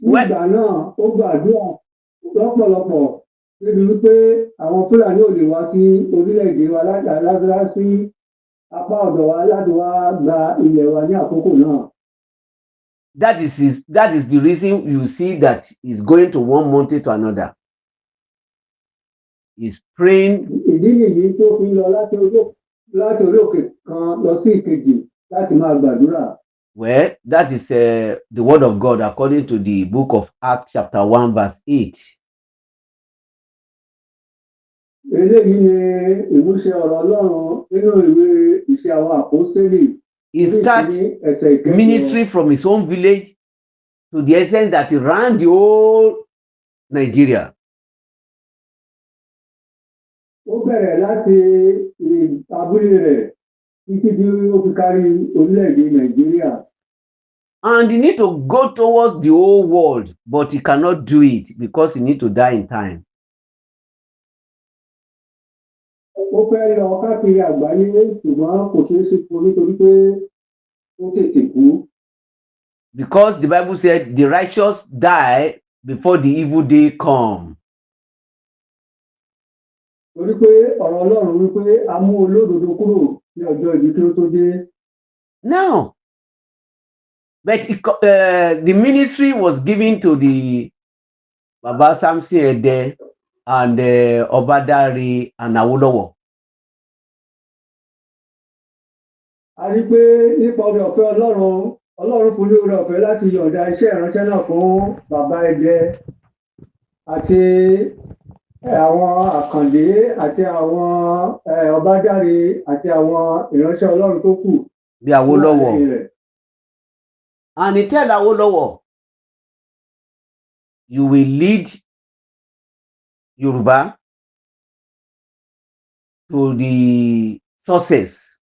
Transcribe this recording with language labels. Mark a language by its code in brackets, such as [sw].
[yo] nígbà náà ó gbàdúrà lọ́pọ̀lọpọ̀ débi wípé àwọn Fúlàní ò lè wá sí orílẹ̀-èdè wa láti sí apá ọ̀dọ̀ wa láti wá gba ilẹ̀ wa ní àkókò náà. [en] That is the reason you see that he's going to one mountain to another. He's praying. [yo] Ìdí nìyí tó fi lọ láti orí òkè kan lọ sí ìkejì láti máa gbàdúrà. [en] Well, that is the word of God according to the book of Acts chapter 1 verse 8. [yo] Eléyìí ni ìmúṣẹ ọ̀rọ̀ Ọlọ́run nínú ìwé Iṣẹ́ àwọn Àpọ́stélì. [en] He starts ministry from his own village to the extent that he ran the whole Nigeria. [yo] Ó bẹ̀rẹ̀ láti abúlé rẹ̀ títí tí ó fi kárí orílẹ̀-èdè Nàìjíríà. [en] And he need to go towards the whole world, but he cannot do it because he need to die in time. [yo] Ó fẹ́ lọ káàkiri àgbáyé ṣùgbọ́n kò ṣeé ṣe fún nítorí pé ó tètè kú. [en] Because the Bible said the righteous die before the evil day come. [yo] Torí pé ọ̀rọ̀ Ọlọ́run wípé a mú olódodo kúrò ní ọjọ́ ibi kí ó tó dé. [en] Now, but the ministry was given to the Bàbá Samson Ede and Obadari and Awolowo. [yo] A rí pé nípa oore ọ̀fẹ́ Ọlọ́run fún ní oore ọ̀fẹ́ láti yọ̀ǹda iṣẹ́ ìránṣẹ́ náà fún Bàbá Ede àti àwọn Àkàndé àti àwọn Ọbádáre àti àwọn ìránṣẹ́ Ọlọ́run tó kù. Bí Awolowo. [en] And he tell Awolowo, you will lead Yoruba to the success.